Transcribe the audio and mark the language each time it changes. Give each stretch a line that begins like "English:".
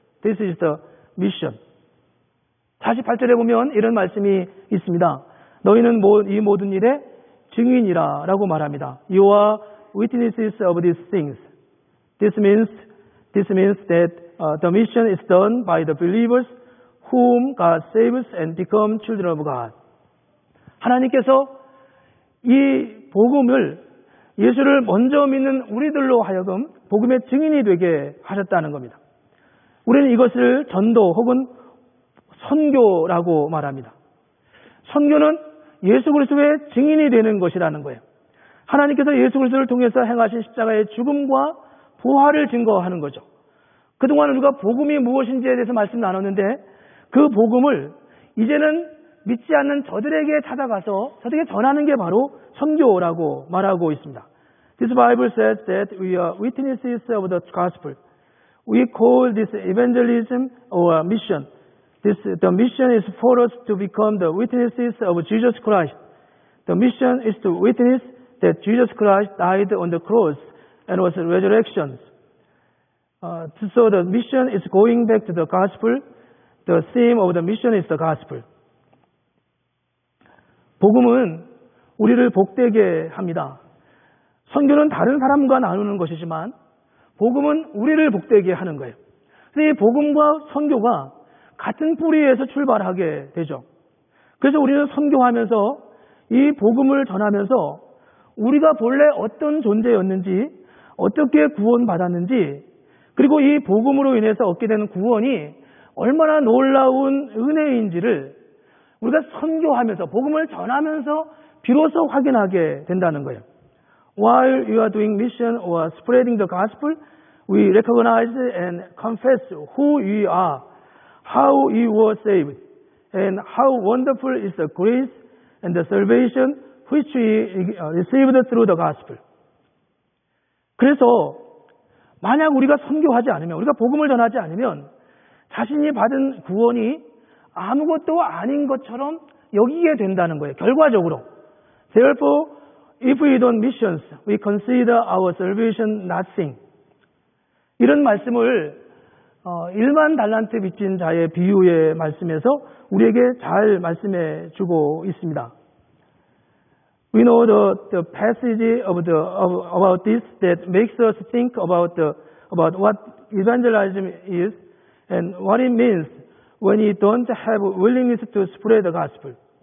English: This is the mission.
Korean: 48절에 보면 이런 말씀이 있습니다. 너희는 이 모든 일의 증인이라 라고 말합니다.
English: You are witnesses of these things. This means that the mission is done by the believers whom God saves and become children of God.
Korean: 하나님께서 이 복음을 예수를 먼저 믿는 우리들로 하여금 복음의 증인이 되게 하셨다는 겁니다. 우리는 이것을 전도 혹은 선교라고 말합니다. 선교는 예수 그리스도의 증인이 되는 것이라는 거예요. 하나님께서 예수 그리스도를 통해서 행하신 십자가의 죽음과 부활을 증거하는 거죠. 그동안 우리가 복음이 무엇인지에 대해서 말씀 나눴는데 그 복음을 이제는 믿지 않는 저들에게 찾아가서 저들에게 전하는 게 바로 선교라고 말하고 있습니다.
English: This Bible says that we are witnesses of the gospel. We call this evangelism or mission. The mission is for us to become the witnesses of Jesus Christ. The mission is to witness that Jesus Christ died on the cross and was resurrected. So the mission is going back to the gospel. The theme of the mission is the gospel.
Korean: 복음은 우리를 복되게 합니다. 선교는 다른 사람과 나누는 것이지만 복음은 우리를 복되게 하는 거예요. 그래서 이 복음과 선교가 같은 뿌리에서 출발하게 되죠. 그래서 우리는 선교하면서 이 복음을 전하면서 우리가 본래 어떤 존재였는지 어떻게 구원받았는지 그리고 이 복음으로 인해서 얻게 되는 구원이 얼마나 놀라운 은혜인지를 우리가 선교하면서 복음을 전하면서 비로소 확인하게 된다는 거예요.
English: While you are doing mission or spreading the gospel, we recognize and confess who you are, how you were saved, and how wonderful is the grace and the salvation which we received through the gospel.
Korean: 그래서 만약 우리가 선교하지 않으면, 우리가 복음을 전하지 않으면 자신이 받은 구원이 아무것도 아닌 것처럼 여기게 된다는 거예요. 결과적으로.
English: Therefore, if we don't missions, we consider our salvation nothing.
Korean: 이런 말씀을 1만 달란트 빚진 자의 비유의 말씀에서 우리에게 잘 말씀해 주고 있습니다.
English: We know the passage about this that makes us think about what evangelism is and what it means when we don't have willingness to spread the gospel.